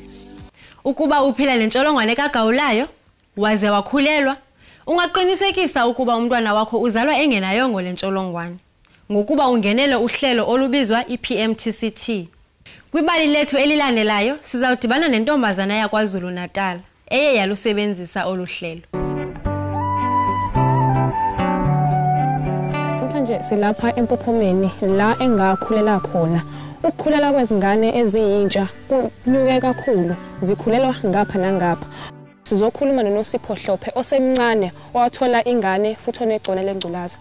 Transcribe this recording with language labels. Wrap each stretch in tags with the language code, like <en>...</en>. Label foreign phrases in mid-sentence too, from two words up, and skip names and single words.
<xh>Ukuba uphila nentsholongwane kagawulayo waze wakhulelwa, ungaqinisekisa ukuba umntwana wakho uzalwa engenayongo lentsholongwane ngokuba ungenele uhlelo olubizwa i-PMTCT. Kwibali lethu elilandelayo sizawudibana nentombazana yakwaZulu Natal eye yalusebenzisa olu hlelo.</xh> <zu>Manje silapha eMphophomeni la engakhulela khona. Ukukhulela kwezingane eziyintsha kunyuke kakhulu, zikhulelwa ngapha nangapha. Sizokhuluma noNosipho Hlophe osemncane owathola ingane futhi onegcone lengculaza.</zu>